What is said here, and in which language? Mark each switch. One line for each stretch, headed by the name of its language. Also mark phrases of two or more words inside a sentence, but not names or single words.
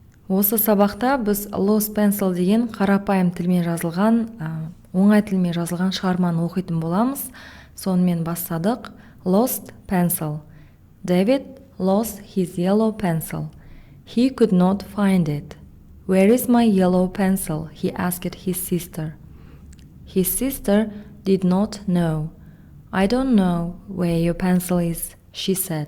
Kazakh: Осы сабақта біз Lost Pencil деген қарапайым тілмен жазылған, оңай тілмен жазылған шығарманы оқитын боламыз. Сонымен бастадық.
English: Lost Pencil. David lost his yellow pencil. He could not find it. Where is my yellow pencil? He asked his sister. His sister did not know. I don't know where your pencil is, she said.